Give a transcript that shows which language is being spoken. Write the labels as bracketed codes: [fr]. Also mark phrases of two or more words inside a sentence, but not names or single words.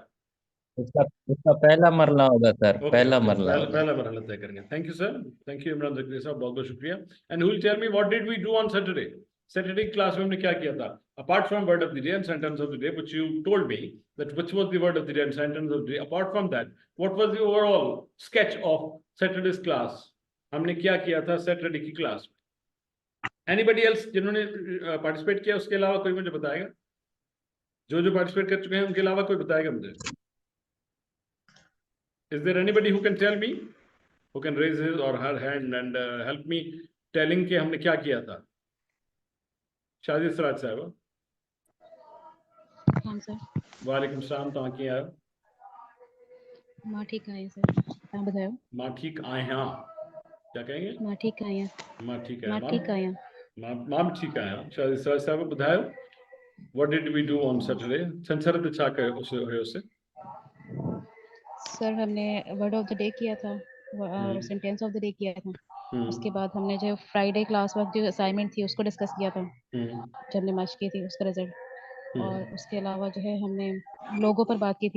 [ur] اس کا پہلا مرلہ ہوگا سر، پہلا مرلہ ہوگا. پہلا مرحلہ طے کریں گے. [en] Thank you sir, thank you [ur] عمران ذاکر صاحب، بہت بہت شکریہ. [en] And who will tell me what did we do on Saturday? Saturday class [ur] میں ہم نے کیا کیا تھا? [en] Apart from word of the day and sentence of the day which you told me that which was the word of the day and sentence of the day, apart from that what was the overall sketch of Saturday's class? [ur] ہم نے کیا کیا تھا سیٹرڈے کی کلاس میں? [en] anybody else [ur] جنہوں نے پارٹیسپیٹ کیا، اس کے علاوہ کوئی مجھے بتائے گا? جو پارٹیسپیٹ کر چکے ہیں ان کے علاوہ کوئی بتائے گا مجھے? [en] Is there anybody who can tell me, who can raise his or her hand and help me telling [ur] کہ ہم نے کیا کیا تھا? शादी सराज साहब। ہاں سر. [ar] وعليكم السلام, [sd] तव्हां कीअं आहियो? मां ठीक आहियां सर, तव्हां ॿुधायो? मां ठीक आहियां। [ur] کیا کہیں گے? [sd] मां ठीक आहियां। मां ठीक मां आहियां। ठीक आहियां। मां भी ठीक आहियां। शादी सराज साहब ॿुधायो, [en] what did we do on Saturday? [sd] संसद ते छा कयो हुयोसीं? [ur] سر ہم نے [en] word of the day [ur] کیا تھا اور [en] sentence of the day [ur] کیا تھا. اس کے بعد ہم نے جو [en] Friday class work [ur] جو اسائنمنٹ تھی اس کو ڈسکس کیا تھا، جو ہم نے مارچ کی تھی اس کا رزلٹ. اور اس کے علاوہ جو ہے ہم نے لوگوں پر بات کی تھی.